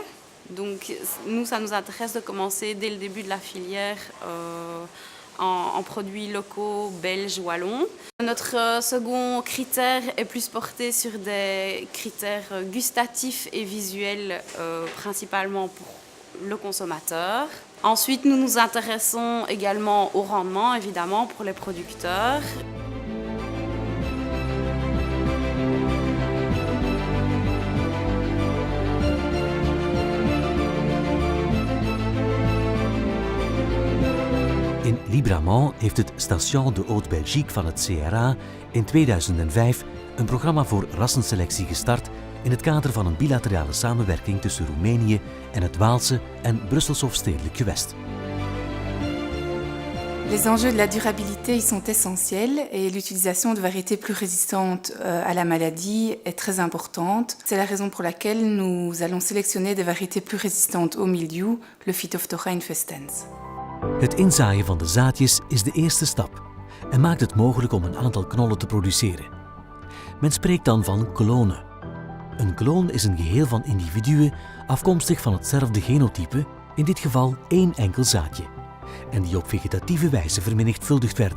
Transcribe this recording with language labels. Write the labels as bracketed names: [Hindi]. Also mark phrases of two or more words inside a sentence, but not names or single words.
[French] Donc nous, ça nous intéresse de commencer dès le début de la filière en produits locaux belges, wallons. Notre second critère est plus porté sur des critères gustatifs et visuels, principalement pour le consommateur. Ensuite, nous nous intéressons également au rendement, évidemment, pour les producteurs. [Dutch] In Libramont heeft het Station de Haute-Belgique van het CRA in 2005 een programma voor rassenselectie gestart in het kader van een bilaterale samenwerking tussen Roemenië en het Waalse en Brussels Hofstedelijk gewest. [French] Les enjeux de la durabilité y sont essentiels et l'utilisation de variétés plus résistantes à la maladie est très importante. C'est la raison pour laquelle nous allons sélectionner des variétés plus résistantes au mildiou, le Phytophthora infestans. [Dutch] Het inzaaien van de zaadjes is de eerste stap en maakt het mogelijk om een aantal knollen te produceren. Men spreekt dan van klonen. Een kloon is een geheel van individuen afkomstig van hetzelfde genotype, in dit geval één enkel zaadje, en die op vegetatieve wijze vermenigvuldigd werden.